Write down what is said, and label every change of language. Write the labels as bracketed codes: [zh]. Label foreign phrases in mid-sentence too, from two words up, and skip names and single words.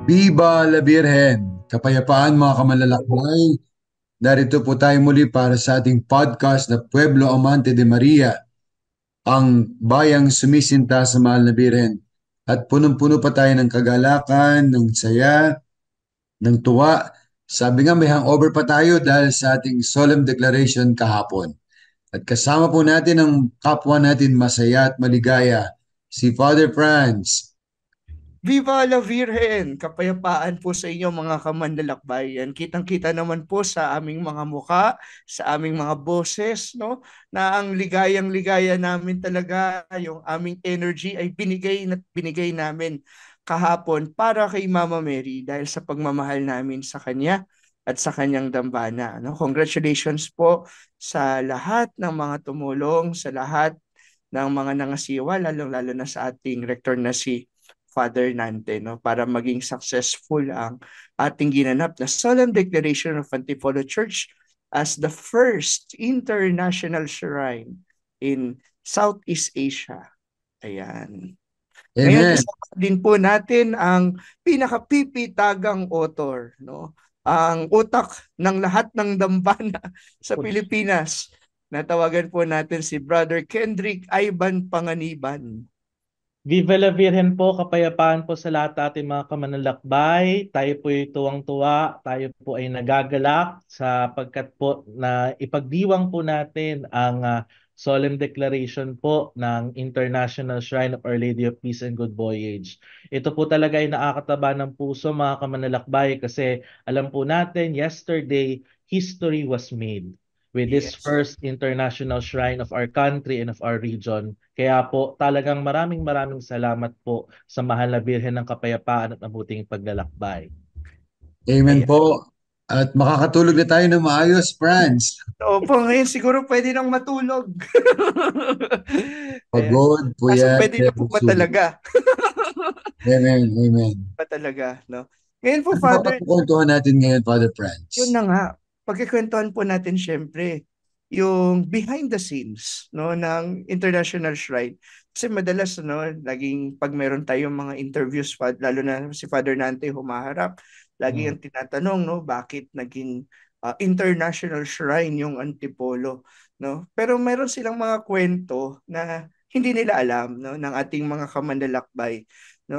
[es] Viva la Virgen! [tl] Kapayapaan mga kamanlalakbay! Narito po tayo muli para sa ating podcast na Pueblo Amante de Maria, ang bayang sumisinta sa mahal na Birhen. At punong-puno pa tayo ng kagalakan, ng saya, ng tuwa. Sabi nga may hangover pa tayo dahil sa ating [en] solemn declaration [tl] kahapon. At kasama po natin ang kapwa natin masaya at maligaya, si Father Franz. [es] Viva la Virgen! [tl] Kapayapaan po sa inyo mga kamanlalakbayan. Kitang-kita naman po sa aming mga muka, sa aming mga boses, no? Na ang ligayang-ligaya namin talaga, yung aming energy ay binigay namin kahapon para kay Mama Mary dahil sa pagmamahal namin sa kanya at sa kanyang dambana. No? Congratulations po sa lahat ng mga tumulong, sa lahat ng mga nangasiwa, lalong-lalo na sa ating rector na si Father Nante, no, para maging successful ang ating ginanap na [en] solemn declaration of Antipolo Church as the first international shrine in Southeast Asia. [tl] Ayan. Ngayon, Amen. kasama din po natin ang pinakapipitagang author, no? Ang utak ng lahat ng dambana sa Pilipinas. Natawagan po natin si Brother Kendrick Ivan Panganiban. [es] Viva la Virgen [tl] po, kapayapaan po sa lahat ating mga kamanlalakbay. Tayo po ay tuwang-tuwa, tayo po ay nagagalak sapagkat po na ipagdiwang po natin ang [en] solemn declaration [tl] po ng International Shrine of Our Lady of Peace and Good Voyage. Ito po talaga ay nakakataba ng puso mga kamanlalakbay kasi alam po natin, [en] yesterday, history was made with this Yes. first international shrine of our country and of our region. [tl] Kaya po talagang maraming salamat po sa mahal na Birhen ng Kapayapaan at mabuting paglalakbay. Amen Ayan. po. At makakatulog na tayo ng maayos, Franz. Opo, ngayon siguro pwede nang matulog. Ayan. Pagod, Kaso puyat, pwede na pero po sulit. matalaga. Amen, amen. Patalaga, no? Ngayon po, Ano ba Father, pagkukwentuhan natin ngayon, Father Franz? yun na nga, pagkikwentuhan po natin syempre yung [en] behind the scenes [tl] no ng International Shrine. Kasi madalas no, laging pag meron tayong mga interviews lalo na si Father Nante humaharap, lagi Mm. ang tinatanong no, bakit naging International Shrine yung Antipolo, no? Pero meron silang mga kwento na hindi nila alam no ng ating mga kamanlalakbay, no?